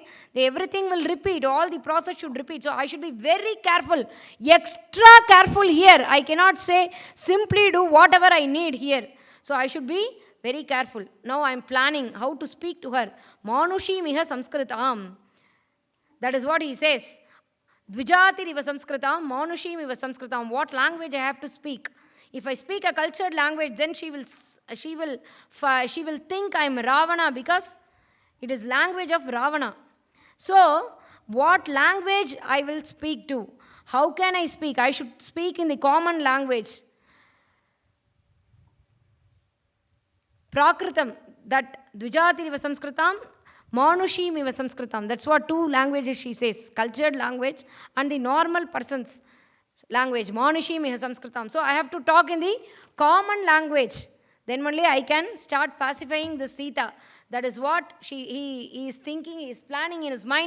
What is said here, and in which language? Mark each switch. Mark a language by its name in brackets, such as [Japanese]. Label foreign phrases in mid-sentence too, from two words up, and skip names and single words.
[English] Everything will repeat. All the process should repeat. So I should be very careful, extra careful here. I cannot say simply do whatever I need here. So I should be very careful. Now I am planning how to speak to her. [Sanskrit] मानुषी मिह संस्कृतम्. [English] That is what he says. [Sanskrit] द्विजाति रिव संस्कृतम्, मानुषी मिव संस्कृतम्. [English] What language I have to speak? If I speak a cultured language, then she will think I am Ravana, because it is language of Ravana. So, what language I will speak to? How can I speak? I should speak in the common language. [Sanskrit] प्राकृतम्, that द्विजाति रिव संस्कृतम्, मानुषी मिव संस्कृतम्. [English] That's what two languages she says. Cultured language and the normal person's language. [Sanskrit] मानुषी मिह संस्कृतम्. [English] So I have to talk in the common language. Then only I can start pacifying the Sita. That is what he is thinking, he is planning in his mind.